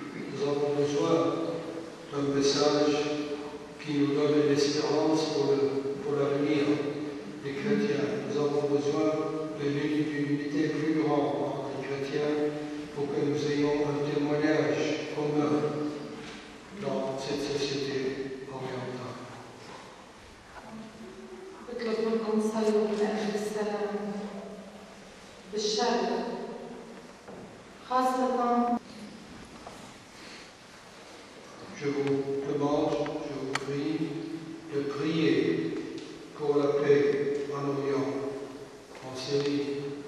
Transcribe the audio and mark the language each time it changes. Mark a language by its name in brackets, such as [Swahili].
[French] Nous avons besoin d'un message qui nous donne l'espérance pour l'avenir des chrétiens. Nous avons besoin d'une unité plus grande entre les chrétiens pour que nous ayons un témoignage commun dans cette société orientale. [Arabic] بطلب منكم صلوا من أجل السلام بالشرق خاصة. [French] Je vous demande, je vous prie de prier pour la paix en Orient, en Syrie,